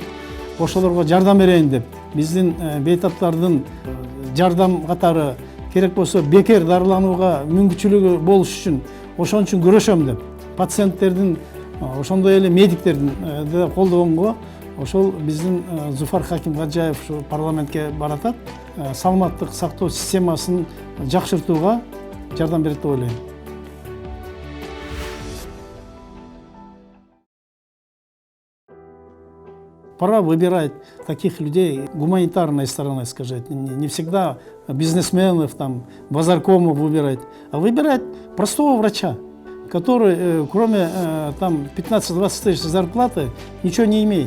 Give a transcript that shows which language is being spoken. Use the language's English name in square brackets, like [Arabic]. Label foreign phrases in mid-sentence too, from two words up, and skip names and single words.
[Kyrgyz] Ошолорго жардам берейин деп, биздин бейтаптардын жардам катары керек болсо бекер дарыланууга мүмкүнчүлүгү болуш үчүн, ошон үчүн күрөшөм деп, пациенттердин, ошондой эле медиктердин да колдогонго ошол биздин Зуфар Хаким Хаджаев ушу парламентке баратат, саламаттык сактоо системасын жакшыртууга жардам берет деп ойлойм. [Russian] Пора выбирать таких людей гуманитарной стороны, сказать, не всегда бизнесменов, там, базаркомов выбирать, а выбирать простого врача, который, кроме там 15-20 тысяч зарплаты, ничего не имеет.